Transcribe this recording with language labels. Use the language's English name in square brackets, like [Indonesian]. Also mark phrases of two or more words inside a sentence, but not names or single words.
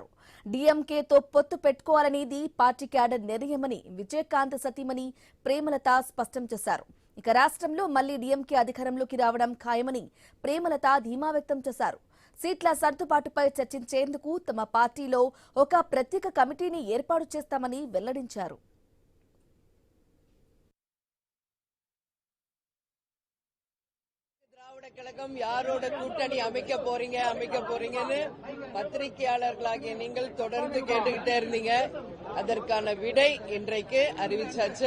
[Telugu] డీఎంకేతో పొత్తు పెట్టుకోవాలనేది పార్టీ క్యాడర్ నిర్ణయమని విజయకాంత్ సతీమణి ప్రేమలత స్పష్టం చేశారు. ఇక రాష్ట్రంలో మళ్లీ డీఎంకే అధికారంలోకి రావడం ఖాయమని ప్రేమలత ధీమా వ్యక్తం చేశారు. సీట్ల సర్దుబాటుపై చర్చించేందుకు తమ పార్టీలో ఒక ప్రత్యేక కమిటీని ఏర్పాటు చేస్తామని వెల్లడించారు. [Tamil] திராவிட கழகம் யாரோட கூட்டணி அமைக்க போறீங்கன்னு பத்திரிகையாளர்களாகிய நீங்கள் தொடர்ந்து கேட்டுக்கிட்டே இருந்தீங்க. அதற்கான விடை இன்றைக்கு அறிவிச்சாச்சு.